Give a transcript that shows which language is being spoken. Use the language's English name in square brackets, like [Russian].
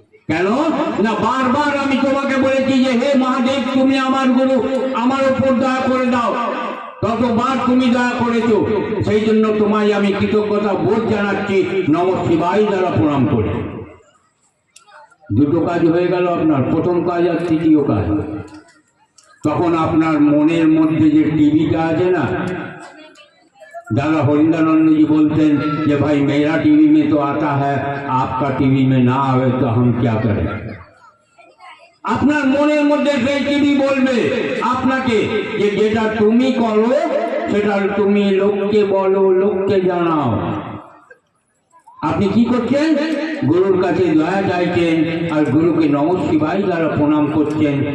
[Bangla] কেন না বারবার আমি তোমাকে বলেছি যে হে মহাদেব তুমি আমার গুরু, আমার উপর দয়া করে দাও। ততবার তুমি দয়া করেছো, সেই জন্য তোমায় আমি কৃতজ্ঞতা বোধ জানাচ্ছি। নমঃ শিবায় দ্বারা প্রণাম করে দুটো কাজ হয়ে গেল আপনার, প্রথম কাজ আর তৃতীয় কাজ। তখন আপনার মনের মধ্যে যে টিভিটা আছে না, [Hindi] दादा हरिंदानंद जी बोलते हैं कि भाई मेरा टीवी में तो आता है, आपका टीवी में ना आवे तो हम क्या करें। [Bangla] আপনার মনের মধ্যে সেই টিভি বলবে আপনাকে যে যেটা তুমি করো সেটা তুমি লোককে বলো, লোককে জানাও। আপনি কি করছেন? গুরুর কাছে দয়া চাইছেন আর গুরুকে নমঃ শিবায় দ্বারা প্রণাম করছেন।